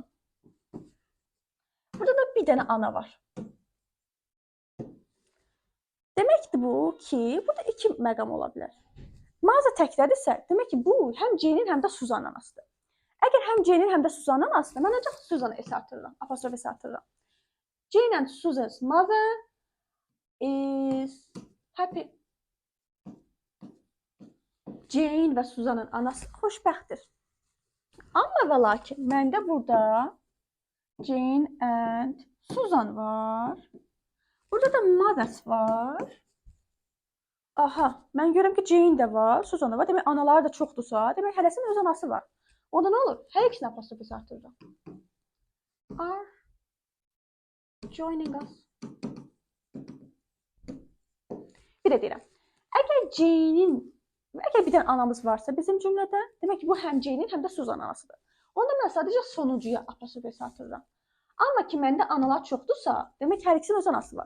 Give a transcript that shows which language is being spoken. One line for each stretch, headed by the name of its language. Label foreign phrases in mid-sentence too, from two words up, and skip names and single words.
Azerbaijani: Burada da bir dənə ana var. Deməkdir bu ki, burada 2 məqam ola bilər. Mağaza təkdədirsə, demək ki, bu həm Jane-in, həm də Susan anasıdır. Əgər həm Jane-in, həm də Susan anasıdır, mən ancaq Susan-ı S artırıram, apostrof S artırıram.
English: Jane and Susan's mother is happy.
Azerbaijani: Jane və Susan'ın anası xoşbəxtdir. Amma və lakin məndə burada Jane and Susan var. Burada da mothers var. Aha, mən görürəm ki, Jane də var, Susan da var. Demək, anaları da çoxdursa, demək, hərəsinin öz anası var. Onda nə olur? Hər ikisini apostrof S artırıram.
English: Are joining us.
Azerbaijani: Bir də deyirəm. Əgər bir dənə anamız varsa bizim cümlədə, demək ki, bu həm Jane-in, həm də Susan anasıdır. Onda mən sadəcə sonuncuya apostrof S artırıram. Amma ki, məndə analar çoxdursa, demək ki, hər ikisinin öz anası var.